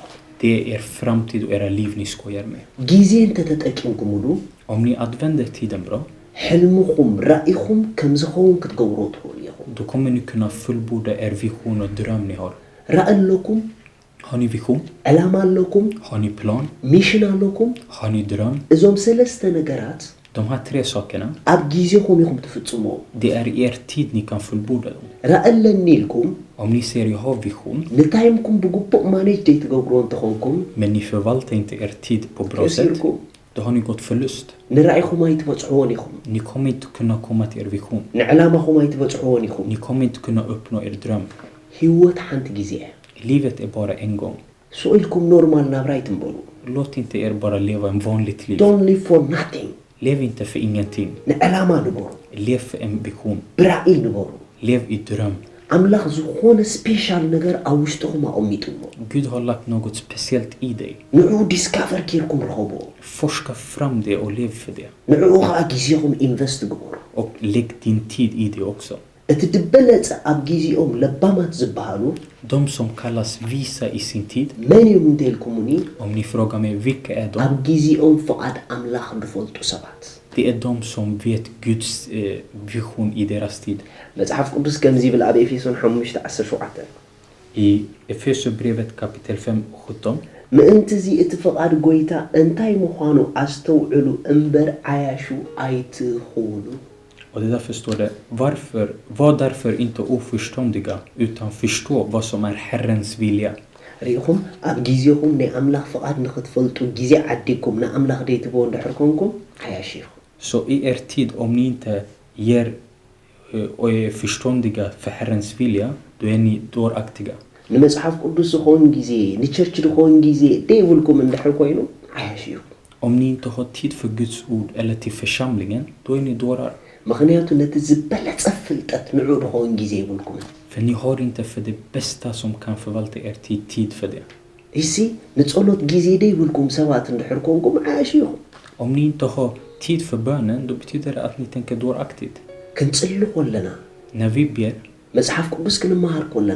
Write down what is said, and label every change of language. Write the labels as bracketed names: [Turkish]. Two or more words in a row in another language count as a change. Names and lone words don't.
[Swedish] det är er framtid och era liv ni skojar med. [Tigrinya] ጊዜ እንተተጠቂምኩምሉ [Swedish] Om ni använder tiden bra, [Tigrinya] ሕልምኹም ራእይኹም ከም ዝኸውን ክትገብሮ ትኽእሉ ኢኹም [Swedish] då kommer ni kunna fullborda er vision och dröm ni har. [Tigrinya] ራእይ ኣለኩም [Swedish] Har ni vision? [Tigrinya] ዕላማ ኣለኩም [Swedish] Har ni plan? [Tigrinya] ሚሽን ኣለኩም [Swedish] Har ni dröm? [Tigrinya] እዞም ሰለስተ ነገራት [Swedish] De här 3 sakerna, [Tigrinya] ኣብ ጊዜኹም ኢኹም ትፍጽምዎ [Swedish] det är er tid ni kan fullborda dem. [Tigrinya] ራእይ ኣለኒ ኢልኩም [Swedish] Om ni ser jag har vision, [Tigrinya] ንታይምኩም ብግቡእ ማኔጅ ዘይትገብርዎ እንትኾንኩም [Swedish] men ni förvaltar inte er tid på bra sätt, [Tigrinya] ከሲርኩም [Swedish] då har ni gått förlust. [Tigrinya] ንራእይኹም ኣይትበጽሕዎን ኢኹም [Swedish] Ni kommer inte kunna komma till er vision. [Tigrinya] ንዕላማኹም ኣይትበጽሕዎን ኢኹም [Swedish] Ni kommer inte kunna uppnå er dröm. [Tigrinya] ህይወት ሓንቲ ጊዜ [Swedish] Livet är bara en gång. Så ilkom normal nabra itinbolu. Låt inte er bara leva en vanligt liv. [English] Don't live for nothing. [Swedish] Lev inte för ingenting. [Tigrinya] ንዕላማ ንበሩ [Swedish] Lev för en vision. [Tigrinya] ብራእይ ንበሩ [Swedish] Lev i dröm. [Tigrinya] ኣምላኽ ዝኾነ ስፔሻል ነገር ኣብ ውሽጥኹም ኣቐሚጡዎ [Swedish] Gud har lagt något speciellt i dig. [Tigrinya] ንዑ ዲስካቨር ጌርኩም ረኸብዎ [Swedish] Forska fram det och lev för det. [Tigrinya] ንዕኡ ከዓ ጊዜኹም ኢንቨስት ግበሩ [Swedish] Och lägg din tid i det också. [Tigrinya] እቲ ድበለፀ ኣብ ጊዜኦም ለባማት ዝበሃሉ [Swedish] De som kallas visa i sin tid. [Tigrinya] መን እዮም እንተኢልኩምኒ [Swedish] Om ni frågar mig vilka är [Tigrinya] ኣብ [Swedish] de? [Tigrinya] ጊዜኦም ፍቓድ ኣምላኽ ዝፈልጡ ሰባት [Swedish] Det är de som vet Guds vision i deras tid. [Tigrinya] መጽሓፍ ቅዱስ ከምዚ ይብል ኣብ ኤፌሶን 5:17 [Swedish] I Efesierbrevet kapitel 5:17. [Tigrinya] ምእንቲ እዚ እቲ ፍቓድ ጎይታ እንታይ ምዃኑ ኣስተውዕሉ እምበር ዓያሹ ኣይትኹኑ [Swedish] Och det därför står det, var därför inte oförståndiga utan förstå vad som är Herrens vilja. [Tigrinya] ሪኢኹም ኣብ ጊዜኹም ናይ ኣምላኽ ፍቓድ ንኽትፈልጡ ጊዜ ዓዲኩም ንኣምላኽ ደይትብዎ እንድሕር ኮንኩም ዓያሽ ኢኹም [Swedish] Så i er tid, om ni inte ger och är förståndiga för Herrens vilja, då är ni dåraktiga. [Tigrinya] ንመጽሓፍ ቅዱስ ዝኾን ጊዜ ንቸርች ዝኾን ጊዜ ደይብልኩም እንድሕር ኮይኑ ዓያሽ ኢኹም [Swedish] Om ni inte har tid för Guds ord eller till församlingen, då är ni dårar. [Tigrinya] ምክንያቱ ነቲ ዝበለፀ ፍልጠት ንዑ ዝኾን ጊዜ ይብልኩምን [Swedish] För ni har inte för det bästa som kan förvalta er tid för det. [Tigrinya] እሲ ንጸሎት ጊዜ ደይብልኩም ሰባት እንድሕር ኮንኩም ዓያሽ ኢኹም [Swedish] Om ni inte har tid för bönen, då betyder det att ni tänker dåraktigt. [Tigrinya] ክንጽሊ ኮለና [Swedish] När vi ber, [Tigrinya] መጽሓፍ ቅዱስ ክንመሃር ኮለና